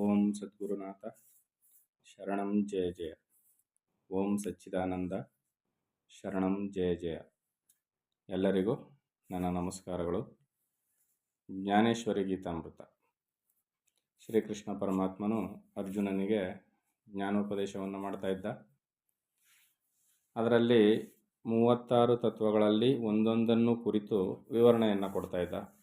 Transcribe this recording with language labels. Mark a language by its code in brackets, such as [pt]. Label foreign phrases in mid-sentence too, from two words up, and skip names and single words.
[sa] ಓಂ ಸದ್ಗುರುನಾಥ ಶರಣಂ ಜಯ ಜಯ. ಓಂ ಸಚ್ಚಿದಾನಂದ ಶರಣಂ ಜಯ ಜಯ. [kn] ಎಲ್ಲರಿಗೂ ನನ್ನ ನಮಸ್ಕಾರಗಳು. ಜ್ಞಾನೇಶ್ವರಿ ಗೀತಾಮೃತ. ಶ್ರೀಕೃಷ್ಣ ಪರಮಾತ್ಮನು ಅರ್ಜುನನಿಗೆ ಜ್ಞಾನೋಪದೇಶವನ್ನು ಮಾಡ್ತಾ ಇದ್ದ. ಅದರಲ್ಲಿ 36 ತತ್ವಗಳಲ್ಲಿ ಒಂದೊಂದನ್ನು ಕುರಿತು ವಿವರಣೆಯನ್ನು ಕೊಡ್ತಾ ಇದ್ದ.